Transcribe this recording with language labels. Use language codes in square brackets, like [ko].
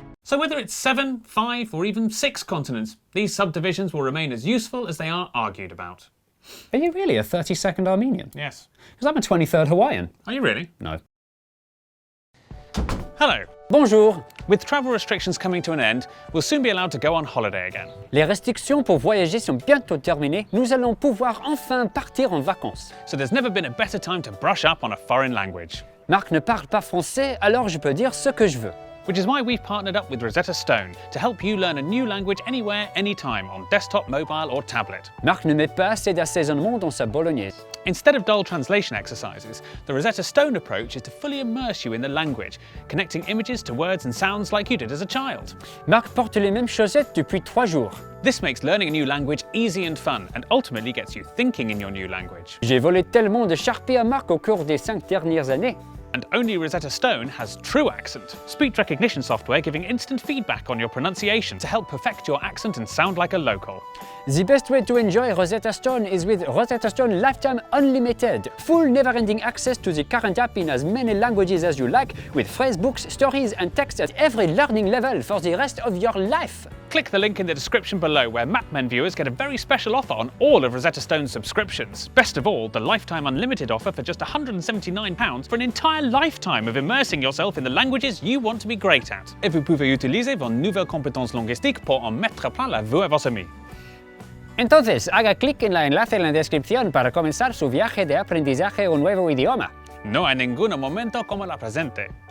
[en] So whether it's 7, 5 or even 6 continents, these subdivisions will remain as useful as they are argued about. Are you really a 32nd Armenian? Yes. Because I'm a 23rd Hawaiian. Are you really? No. Hello. [fr] Bonjour. [en] With travel restrictions coming to an end, we'll soon be allowed to go on holiday again. [fr] Les restrictions pour voyager sont bientôt terminées. Nous allons pouvoir enfin partir en vacances. [en] So there's never been a better time to brush up on a foreign language. [fr] Marc ne parle pas français, alors je peux dire ce que je veux. [en] Which is why we've partnered up with Rosetta Stone to help you learn a new language anywhere, anytime, on desktop, mobile or tablet. [fr] Marc ne met pas assez d'assaisonnement dans sa bolognaise. [en] Instead of dull translation exercises, the Rosetta Stone approach is to fully immerse you in the language, connecting images to words and sounds like you did as a child. [fr] Marc porte les mêmes chaussettes depuis 3 jours. [en] This makes learning a new language easy and fun, and ultimately gets you thinking in your new language. [fr] J'ai volé tellement de Sharpie à Marc au cours des 5 dernières années. [en] And only Rosetta Stone has True Accent, speech recognition software giving instant feedback on your pronunciation to help perfect your accent and sound like a local. The best way to enjoy Rosetta Stone is with Rosetta Stone Lifetime Unlimited. Full never-ending access to the current app in as many languages as you like, with phrase books, stories and text at every learning level for the rest of your life. Click the link in the description below where MapMen viewers get a very special offer on all of Rosetta Stone's subscriptions. Best of all, the Lifetime Unlimited offer for just £179 for an entire lifetime of immersing yourself in the languages you want to be great at. [fr] Et vous pouvez utiliser vos nouvelles compétences linguistiques pour en mettre plein la vue à vos amis. [es] Entonces, haga clic en el enlace en la descripción para comenzar su viaje de aprendizaje a un nuevo idioma. No hay ningún momento como la presente.